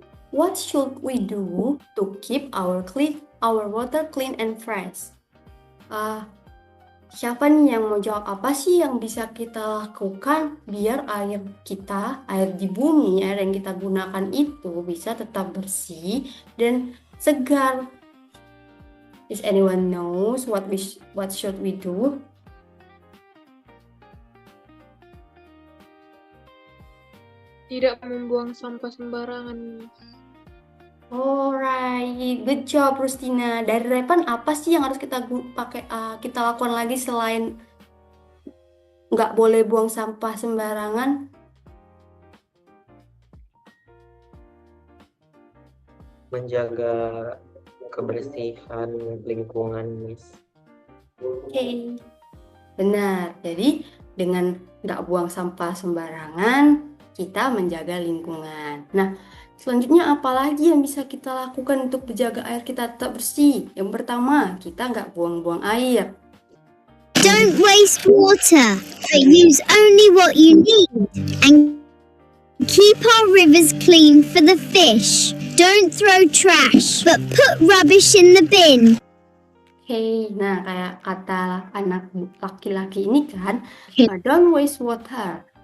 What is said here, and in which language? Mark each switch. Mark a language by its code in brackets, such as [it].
[en] What should we do to keep our water clean and fresh? [id] Siapa nih yang mau jawab, apa sih yang bisa kita lakukan biar air di bumi, air yang kita gunakan itu bisa tetap bersih dan segar? [en] Is anyone knows what should we do? [id] Tidak membuang sampah sembarangan, Miss. [en] Alright, good job Rustina. [id] Dari Repan, apa sih yang harus kita lakukan lagi selain nggak boleh buang sampah sembarangan? Menjaga kebersihan lingkungan, Miss. Oke, benar. Jadi dengan nggak buang sampah sembarangan, kita menjaga lingkungan. Nah, selanjutnya apa lagi yang bisa kita lakukan untuk menjaga air kita tetap bersih? Yang pertama, kita nggak buang-buang air. [en] Don't waste water, but use only what you need. And keep our rivers clean for the fish. Don't throw trash, but put rubbish in the bin. [id] Oke, nah kayak kata anak laki-laki ini kan, [en] don't waste water.